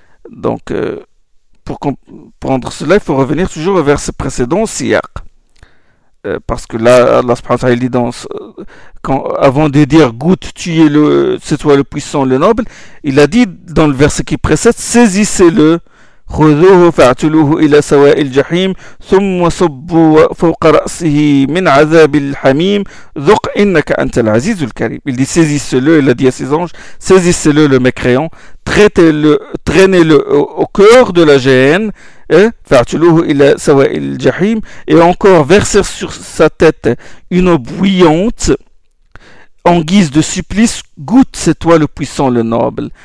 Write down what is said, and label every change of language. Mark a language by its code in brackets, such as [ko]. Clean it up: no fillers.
[fr] Donc, pour comprendre cela, il faut revenir toujours au verset précédent, Siyaq. Parce que là, Allah subhanahu wa ta'ala, il dit avant de dire, goûte, c'est toi le puissant, le noble, il a dit dans le verset qui précède, saisissez-le. [ar] خذوه فاعتلوه إلى سواء الجحيم ثم صبوا فوق رأسه من عذاب الحميم ذق إنك أنت العزيز الكريم. [fr] Il dit saisissez-le, il a dit à ses anges, saisissez-le le mécréant, traitez-le, traînez-le au cœur de la géhenne, [ar] فاعتلوه إلى سواء الجحيم, [fr] et encore versez sur sa tête une eau bouillante en guise de supplice, goûte, c'est toi le puissant, le noble.